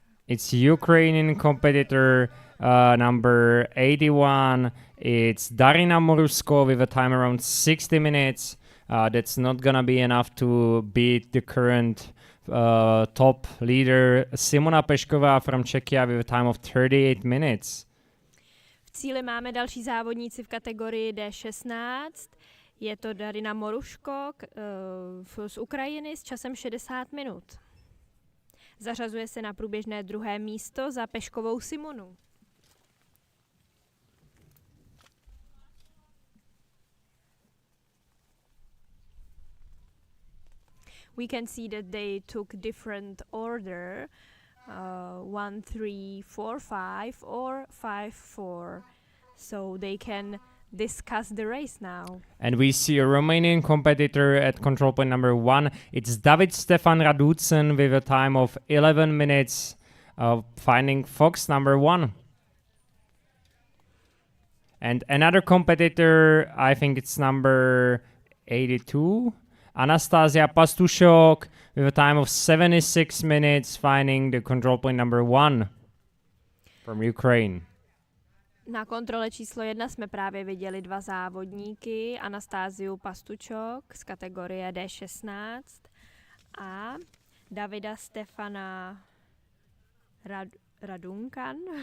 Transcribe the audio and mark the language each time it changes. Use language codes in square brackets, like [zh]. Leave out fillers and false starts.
[en] It's Ukrainian competitor number 81. It's Darina Morusko with a time around 60 minutes. That's not gonna be enough to beat the current top leader Simona Pešková from Czechia with a time of 38 minutes. [cs] V cíli máme další závodníci v kategorii D16. Je to Darina Moruško z Ukrajiny s časem 60 minut. Zařazuje se na průběžné 2. místo za Peškovou Simonu. [en] We can see that they took different order, 1, 3, 4, 5 or 5, 4. So they can discuss the race now. And we see a Romanian competitor at control point number 1. It's David Stefan Raducin with a time of 11 minutes, finding Fox number 1. And another competitor, I think it's number 82, Anastasia Pastušok with a time of 76 minutes, finding the control point number 1 from Ukraine. [cs] Na kontrole číslo 1 jsme právě viděli 2 závodníky, Anastáziu Pastučok z kategorie D16 a Davida Stefana Radunkan.